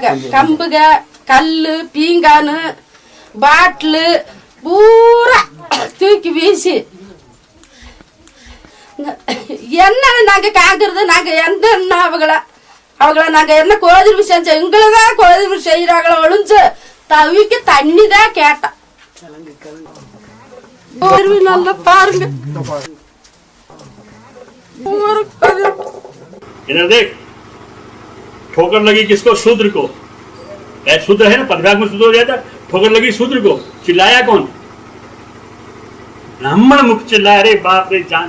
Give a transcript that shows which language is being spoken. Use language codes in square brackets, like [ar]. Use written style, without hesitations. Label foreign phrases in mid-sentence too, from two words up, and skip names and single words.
[ta] கம்புக, கல்லு, பீங்கானு, பாட்டிலு பூரா தூக்கி வீசி என்ன நாங்க காக்குறது? நாங்க எந்த அவங்கள நாங்க என்ன கோதிர்வு செஞ்சோம்? எங்களதான் கோதிர்வு செய்யறாங்களோ ஒழிஞ்சு தவிக்க தண்ணி தான் கேட்டோம். நல்லா பாருங்க. [hi] इधर देख, ठोकर लगी किसको? शूद्र को. शूद्र है ना, पदभाग में शूद्र हो जाता. ठोकर लगी शूद्र को. चिल्लाया कौन? ब्राह्मण मुख चिल्लाया. अरे बाप रे जान.